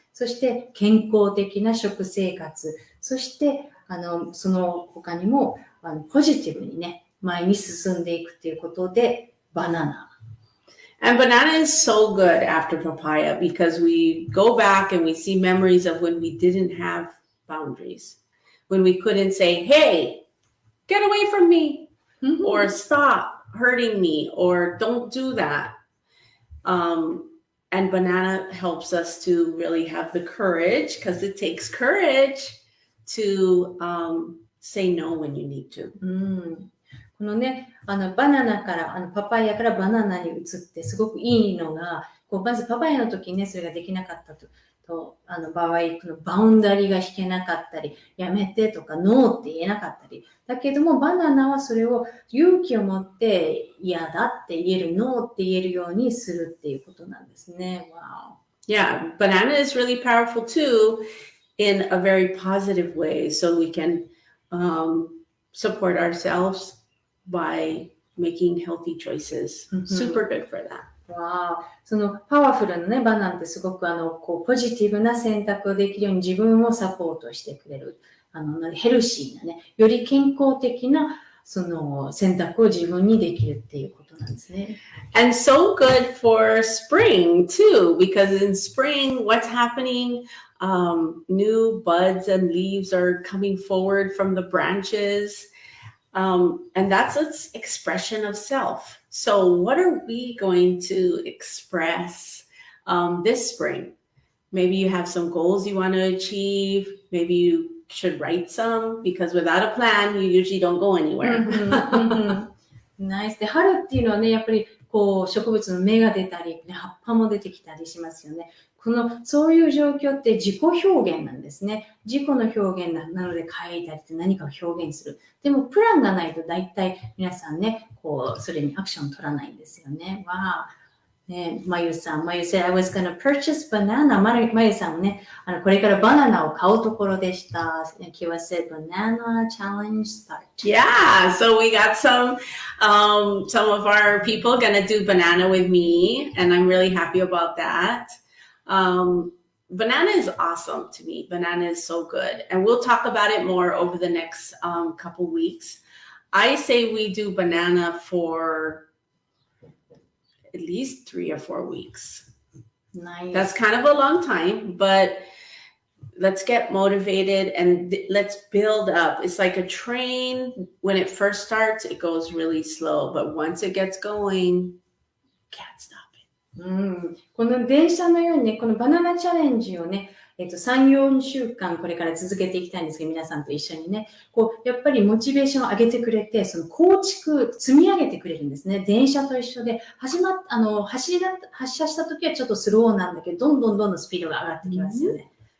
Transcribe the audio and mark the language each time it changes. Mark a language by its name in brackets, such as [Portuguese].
[Japanese] そして健康的な食生活、そしてその他にもポジティブにね、前に進んでいくっていうことで、バナナ。 [English] And banana is so good after papaya because we go back and we see memories of when we didn't have boundaries, when we couldn't say, hey, get away from me, or stop hurting me, or don't do that. And banana helps us to really have the courage, because it takes courage to say no when you need to. [Japanese] このね、バナナから、パパイヤからバナナに移ってすごくいいのが、まずパパイヤの時にね、それができなかったと場合、このバウンダリーが引けなかったり、やめてとかノーって言えなかったり、だけどもバナナはそれを勇気を持って嫌だって言える、ノーって言えるようにするっていうことなんですね。 [English] Wow. Yeah, banana is really powerful too in a very positive way. So we can support ourselves by making healthy choices. Super good for that. [Japanese] そのパワフルなね、バナナってすごくポジティブな選択をできるように自分をサポートしてくれる。ヘルシーなね、より健康的なその選択を自分にできるっていうことなんですね。 [English] And so good for spring too, because in spring, what's happening? New buds and leaves are coming forward from the branches. And that's its expression of self. So what are we going to express this spring? Maybe you have some goals you want to achieve. Maybe you should write some, because without a plan, you usually don't go anywhere. [Japanese] ナイスで、春っていうのはね、やっぱりこう植物の芽が出たり、ね、葉っぱも出てきたりしますよね。そういう状況って自己表現なんですね。自己の表現なので書いたりって何かを表現する。でもプランがないと大体皆さんね、それにアクション取らないんですよね。わあ。 [English] ね、まゆさん、said I was gonna purchase banana. [Japanese] まゆさんね、これからバナナを買うところでした。 [English] Kiwa said banana challenge start. Yeah, so we got some of our people gonna do banana with me, and I'm really happy about that. Banana is awesome to me. Banana is so good, and we'll talk about it more over the next couple weeks. I say we do banana for at least 3 or 4 weeks. Nice. That's kind of a long time, but let's get motivated and let's build up. It's like a train. When it first starts, it goes really slow, but once it gets going, can't stop it. [Japanese] この電車のようにね、このバナナチャレンジをね、3、4週間これから続けていきたいんですけど、皆さんと一緒にね、やっぱりモチベーションを上げてくれて、その構築、積み上げてくれるんですね。電車と一緒で、発車した時はちょっとスローなんだけど、どんどんスピードが上がってきますよね。